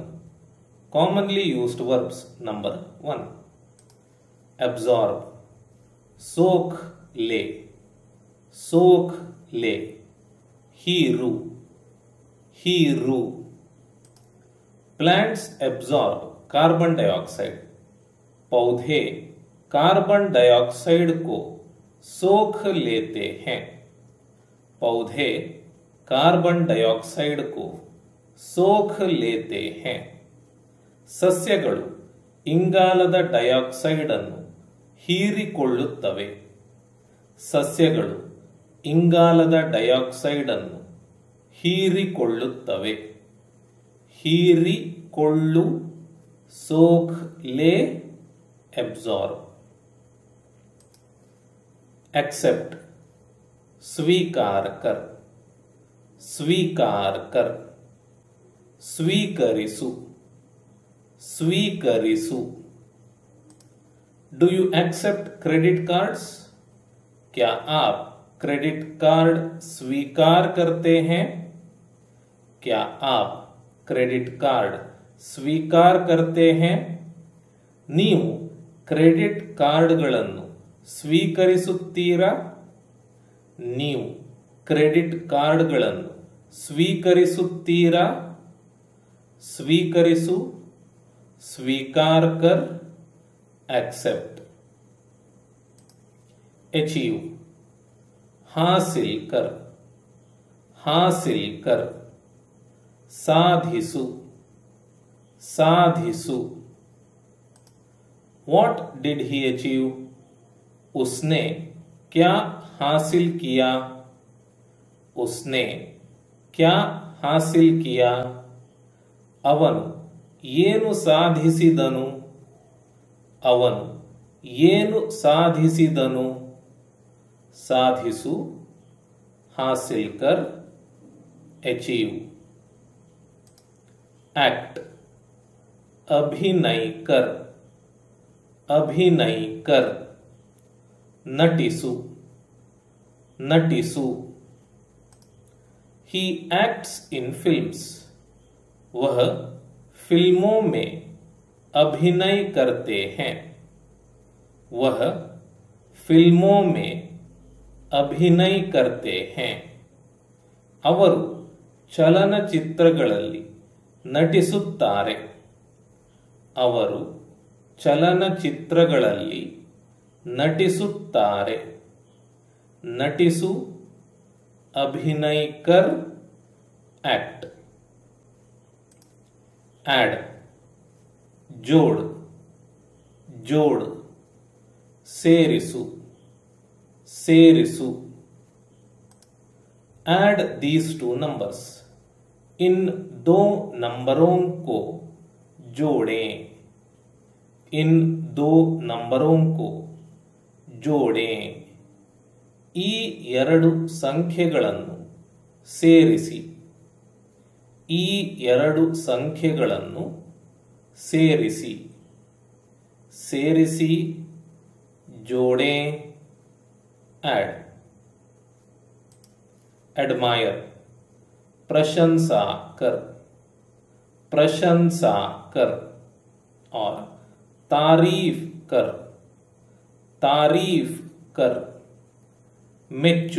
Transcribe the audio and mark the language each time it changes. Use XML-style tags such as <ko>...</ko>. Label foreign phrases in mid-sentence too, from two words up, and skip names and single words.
<en>Commonly used verbs number 1.</en> <hi>Absorb. सोख ले. सोख ले. Heeru.</hi> <kn>Heeru.</kn> <en>Plants absorb carbon dioxide.</en> <hi>पौधे कार्बन डाइऑक्साइड को सोख लेते हैं. पौधे कार्बन डाइऑक्साइड को सोख लेते हैं.</hi> <kn>ಸಸ್ಯಗಳು ಇಂಗಾಲದ ಡೈಆಕ್ಸೈಡ್ ಅನ್ನು ಹೀರಿಕೊಳ್ಳುತ್ತವೆ. ಸಸ್ಯಗಳು ಇಂಗಾಲದ ಡೈಆಕ್ಸೈಡ್ ಅನ್ನು ಹೀರಿಕೊಳ್ಳುತ್ತವೆ. ಹೀರಿಕೊಳ್ಳು</kn> <hi>सोख ले</hi> <kn>ಅಬ್ಸಾರ್ಬ್.</kn> <hi>एक्सेप्ट स्वीकार कर. स्वीकार कर.</hi> <kn>ಸ್ವೀಕರಿಸು. ಸ್ವೀಕರಿಸು.</kn> <en>Do you accept credit cards?</en> <hi>क्या आप क्रेडिट कार्ड स्वीकार करते हैं? क्या आप क्रेडिट कार्ड स्वीकार करते हैं?</hi> <kn>ನೀವು ಕ್ರೆಡಿಟ್ ಕಾರ್ಡ್ಗಳನ್ನು ಸ್ವೀಕರಿಸುತ್ತೀರಾ? ನೀವು ಕ್ರೆಡಿಟ್ ಕಾರ್ಡ್ಗಳನ್ನು ಸ್ವೀಕರಿಸುತ್ತೀರಾ?</kn> <hi>स्वीकरिसु. स्वीकार कर.</hi> <en>Accept. Achieve.</en> <hi>हासिल कर. हासिल कर.</hi> <kn>ಸಾಧಿಸು. ಸಾಧಿಸು.</kn> <en>What did he achieve?</en> <hi>उसने क्या हासिल किया? उसने क्या हासिल किया?</hi> <kn>ಅವನು ಏನು ಸಾಧಿಸಿದನು? ಅವನು ಏನು ಸಾಧಿಸಿದನು? ಸಾಧಿಸು.</kn> <hi>हासिल कर.</hi> <en>ಅಚೀವ್. एक्ट.</en> <hi>अभिनय कर. अभिनय कर.</hi> <kn>ನಟಿಸು. ನಟಿಸು.</kn> <en>He acts in films.</en> <hi>वह फिल्मों में अभिनय करते हैं. वह फिल्मों में अभिनय करते हैं.</hi> <kn>ಅವರು ಚಲನಚಿತ್ರಗಳಲ್ಲಿ ನಟಿಸುತ್ತಾರೆ. ಅವರು ಚಲನಚಿತ್ರಗಳಲ್ಲಿ ನಟಿಸುತ್ತಾರೆ. ನಟಿಸು.</kn> <hi>अभिनय कर.</hi> <en>Act. Add.</en> <hi>जोड़. जोड़.</hi> <kn>ಸೇರಿಸು. ಸೇರಿಸು.</kn> <en>ऐड these two numbers.</en> <hi>इन दो नंबरों को जोड़ें. इन दो नंबरों को जोड़ें.</hi> <kn>ಈ ಎರಡು ಸಂಖ್ಯೆಗಳನ್ನು ಸೇರಿಸಿ. ಈ ಎರಡು ಸಂಖ್ಯೆಗಳನ್ನು ಸೇರಿಸಿ. ಸೇರಿಸಿ. ಜೋಡೆ.</kn> <en>Add. Admire.</en> <hi>प्रशंसा कर. प्रशंसा कर. और तारीफ कर. तारीफ कर. मेच्चू.</hi>